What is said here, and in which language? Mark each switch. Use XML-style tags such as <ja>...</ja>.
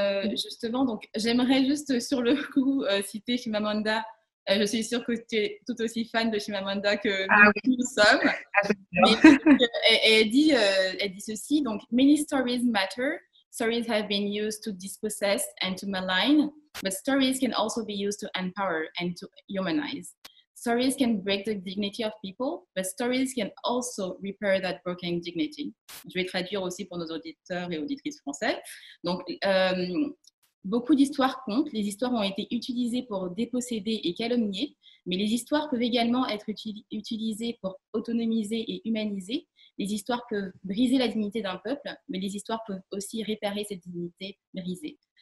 <fr>Justement, donc, j'aimerais juste sur le coup citer Chimamanda. Je suis sûre que tu es tout aussi fan de Chimamanda que nous sommes. Mais elle dit ceci, donc,</fr> <en>many stories matter. Stories have been used to dispossess and to malign, but stories can also be used to empower and to humanize. Stories can break the dignity of people, but stories can also repair that broken dignity.</en> <fr>Je vais traduire aussi pour nos auditeurs et auditrices français. Donc, beaucoup d'histoires comptent. Les histoires ont été utilisées pour déposséder et calomnier, mais les histoires peuvent également être utilisées pour autonomiser et humaniser. Les histoires peuvent briser la dignité d'un peuple, mais les histoires peuvent aussi réparer cette dignité brisée.</fr>